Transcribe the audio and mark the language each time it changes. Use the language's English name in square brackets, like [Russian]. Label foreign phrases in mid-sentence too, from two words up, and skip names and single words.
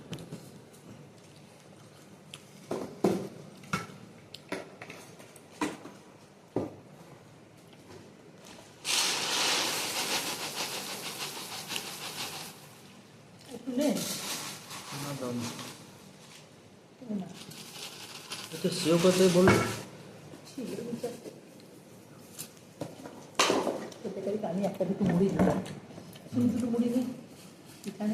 [Bangla] নে [Odia] ନା ଦଉନି [Bangla] না [Odia] ଏତେ ସେଓ କରିଦେବି ଭଲ [Bangla] ঠিক আছে খেতে পারি আমি একটা দুটো মুড়ি দিলাম শুধু দুটো মুড়ি দিই এখানে